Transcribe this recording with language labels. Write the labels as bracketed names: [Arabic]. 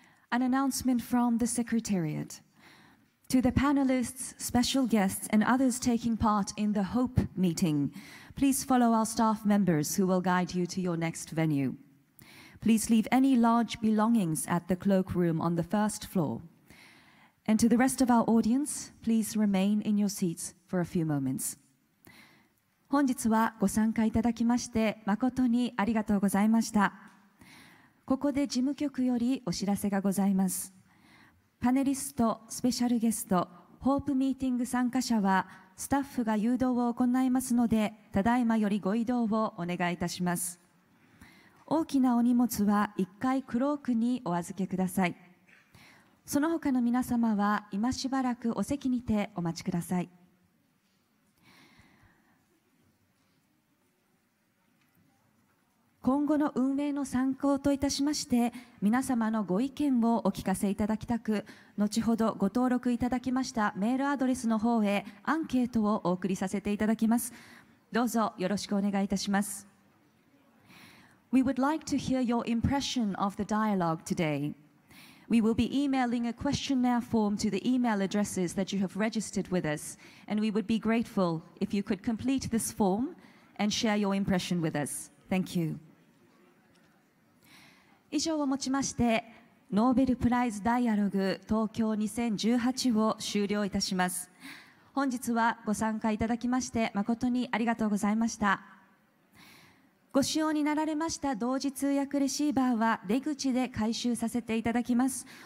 [English] An announcement from the Secretariat. To the panelists, special guests, and others taking part in the HOPE meeting, please follow our staff members who will guide you to your next venue. Please leave any large belongings at the cloakroom on the first floor. And to the rest of our audience, please remain in your seats for a few moments. [Japanese] 本日はご参加いただきまして誠にありがとうございました。ここで事務局よりお知らせがございます。パネリスト、スペシャルゲスト、ホープミーティング参加者はスタッフが誘導を行いますので、ただいまよりご移動をお願いいたします。大きなお荷物は1階クロークにお預けください。その他の皆様は今しばらくお席にてお待ちください。今後の運営の参考といたしまして、皆様のご意見をお聞かせいただきたく、後ほどご登録いただきましたメールアドレスの方へアンケートをお送りさせていただきます。どうぞよろしくお願いいたします。 [English] We would like to hear your impression of the dialogue today. We will be emailing a questionnaire form to the email addresses that you have registered with us, and we would be grateful if you could complete this form and share your impression with us. Thank you. [Japanese] 以上をもちまして、ノーベルプライズダイアログ東京2018を終了いたします。本日はご参加いただきまして誠にありがとうございました。ご使用になられました同時通訳レシーバーは出口で回収させていただきます。